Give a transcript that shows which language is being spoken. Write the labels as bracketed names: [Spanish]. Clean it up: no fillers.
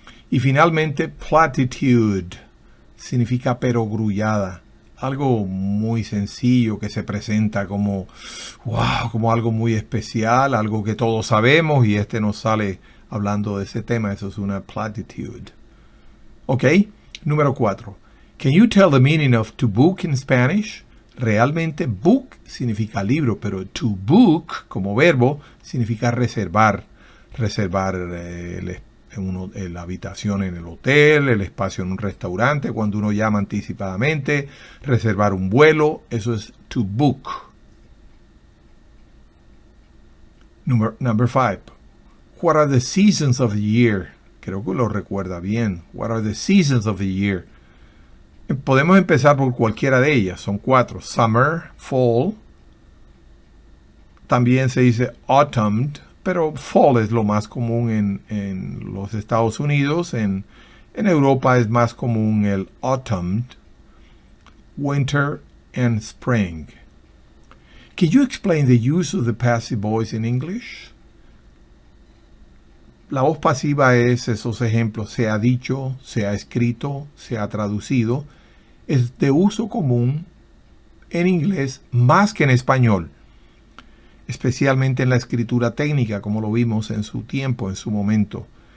[Spanish] Y finalmente, platitude significa perogrullada, algo muy sencillo que se presenta como algo muy especial, algo que todos sabemos y nos sale hablando de ese tema. Eso es una platitude. Ok, número 4. [English] Can you tell the meaning of to book in Spanish? [Spanish] Realmente book significa libro, pero to book como verbo significa reservar. Reservar la habitación en el hotel, el espacio en un restaurante, cuando uno llama anticipadamente, reservar un vuelo, eso es to book. [English] Number 5. What are the seasons of the year? [Spanish] Creo que lo recuerda bien. [English] What are the seasons of the year? [Spanish] Podemos empezar por cualquiera de ellas. Son 4. Summer, fall. También se dice autumn, pero fall es lo más común en los Estados Unidos. En Europa es más común el autumn. [English] Winter and spring. Can you explain the use of the passive voice in English? [Spanish] La voz pasiva es esos ejemplos. Se ha dicho, se ha escrito, se ha traducido. Es de uso común en inglés más que en español, especialmente en la escritura técnica, como lo vimos en su tiempo, en su momento.